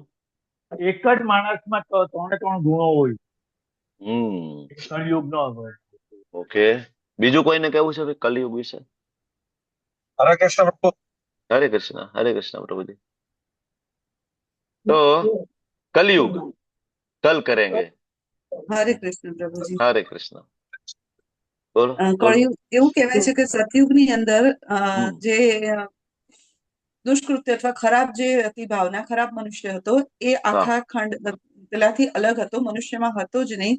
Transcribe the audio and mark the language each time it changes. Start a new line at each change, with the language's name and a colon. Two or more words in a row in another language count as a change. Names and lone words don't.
Gujarati: એક જ માણસમાં તો 3 ગુણો હોય. હમ કળિયુગ નો હોય. ઓકે, બીજું કોઈને કેવું છે ભાઈ કલયુગ વિશે? હરે કૃષ્ણ પ્રભુ. હરે કૃષ્ણ, હરે કૃષ્ણ પ્રભુજી. તો कलयुग, હરે.
Hindi: 'कल' करेंगे. હરે કૃષ્ણ પ્રભુજી. હરે કૃષ્ણ. 'कल' करेंगे. 'हरे कृष्ण, हरे कृष्ण प्रभु जी. 'कल' कलयुग, 'कल' करेंगे. 'हरे कृष्ण, हरे कृष्ण प्रभु जी. 'कल' करेंगे.
Gujarati: બોલો બોલો. કળિયુગ એવું કહેવાય છે કે સતયુગની અંદર હમ. જે દુષ્કૃત્ય અથવા ખરાબ જે અતિભાવના ખરાબ મનુષ્ય હતો એ હા. આખા ખંડ પેલાથી અલગ હતો, મનુષ્યમાં હતો જ નહીં.